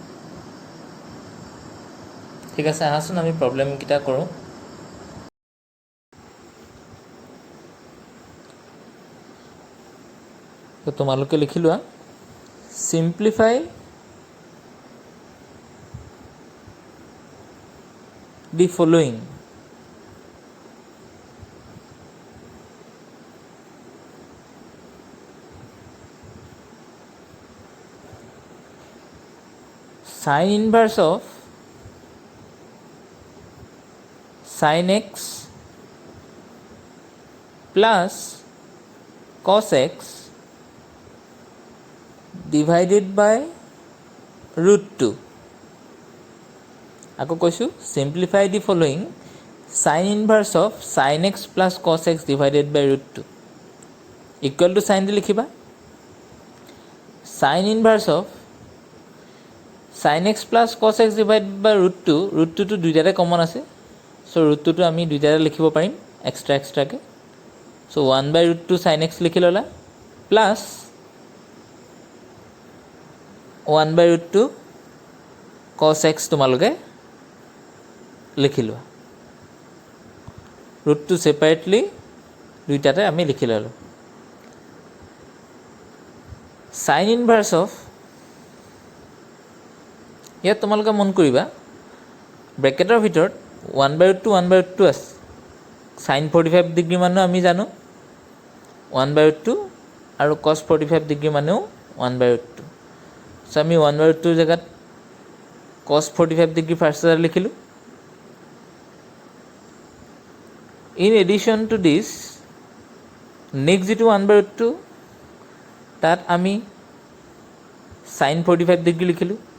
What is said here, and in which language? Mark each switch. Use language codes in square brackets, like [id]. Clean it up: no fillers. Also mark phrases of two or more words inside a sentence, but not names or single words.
[as] ঠিক আছে, আহাচোন আমি প্ৰব্লেমকেইটা কৰোঁ। তো তোমালোকে লিখি লোৱা, [en] simplify the following. Sin inverse of sin x plus cos x divided by root 2. [as] আকৌ কৈছোঁ, [en] simplify the following. Sin inverse of sin x plus cos x divided by root 2 equal to sin [as] দি লিখিবা। [en] sin inverse of sin x plus cos x divided by root 2, root 2 [as] তো দুইটাতে কমন আছে। চ' root 2 তো আমি দুইটাতে লিখিব পাৰিম এক্সট্ৰাকৈ। [en] চ' 1 by root 2 sin x [as] লিখি ল'লা, [en] প্লাছ 1 by root 2 cos x [as] তোমালোকে লিখি লোৱা। root 2 ছেপাৰেটলি দুইটাতে আমি লিখি ল'লোঁ। [en] sin inverse of, [as] ইয়াত তোমালোকে মন কৰিবা ব্ৰেকেটৰ ভিতৰত 1 by root 2 1 by root 2 আছে। sin 45 ডিগ্ৰী মানো আমি জানো 1 by root 2 আৰু cos 45 ডিগ্ৰী মানেও 1 by root 2। চ' আমি 1 by root 2 জেগাত cos 45 ডিগ্ৰী ফাৰ্ষ্ট লিখিলোঁ। [en] in addition to this, [as] নেক্সট যিটো 1 by root 2 তাত আমি sin 45 ডিগ্ৰী লিখিলোঁ।